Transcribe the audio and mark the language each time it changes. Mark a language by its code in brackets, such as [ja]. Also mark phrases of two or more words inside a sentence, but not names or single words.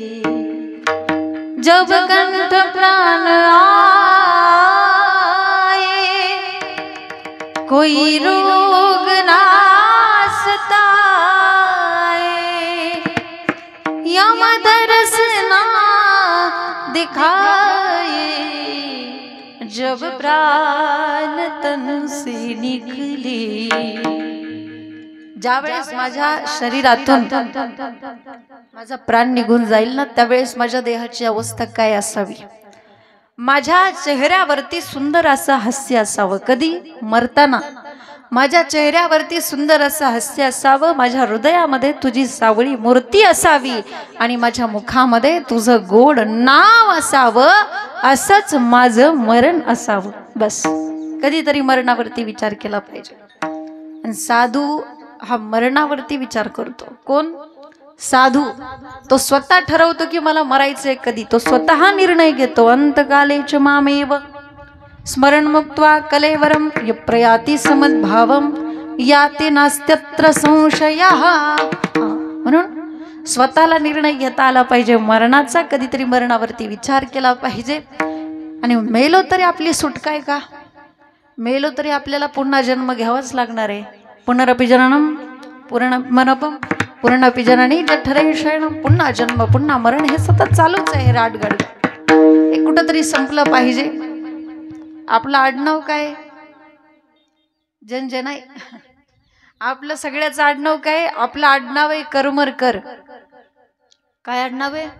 [hi] जब कंठ प्राण आए कोई रोग ना सताए, यम दर्श ना दिखाए जब प्राण तन से निकले. [mr] ज्यावेळेस माझ्या शरीरातून माझा प्राण निघून जाईल ना, त्यावेळेस माझ्या देहाची अवस्था काय असावी. माझ्या चेहऱ्यावरती सुंदर असं हास्य असावं. कधी मरताना माझ्या चेहऱ्यावरती सुंदर असं हास्य असावं, माझ्या हृदयामध्ये तुझी सावळी मूर्ती असावी आणि माझ्या मुखामध्ये तुझं गोड नाव असावं. असंच माझं मरण असावं. बस कधीतरी मरणावरती विचार केला पाहिजे. आणि साधू हा मरणावरती विचार करतो. कोण? साधू. तो स्वतः ठरवतो की मला मरायचंय कधी. तो स्वतः निर्णय घेतो. [sa] अंतकालेच मामेव स्मरण मुक्त्वा कलेवरम प्रयाती समद्भावम याते नास्त्यत्र संशयः. [mr] म्हणून स्वतःला निर्णय घेता आला पाहिजे मरणाचा. कधीतरी मरणावरती विचार केला पाहिजे. आणि मेलो तरी आपली सुटका आहे का? मेलो तरी आपल्याला पुन्हा जन्म घ्यावाच लागणार आहे. [sa] पुनरपि जननम पुनरपम पुनरपि जननी जठरे शयनम. [mr] पुन्हा जन्म पुन्हा मरण हे सतत चालूच आहे. राडगड हे कुठंतरी संपलं पाहिजे. आपलं आडनाव काय? जनजनाई. आपलं सगळ्याचं आडनाव काय? आपलं आडनाव आहे करमरकर. काय आडनाव आहे?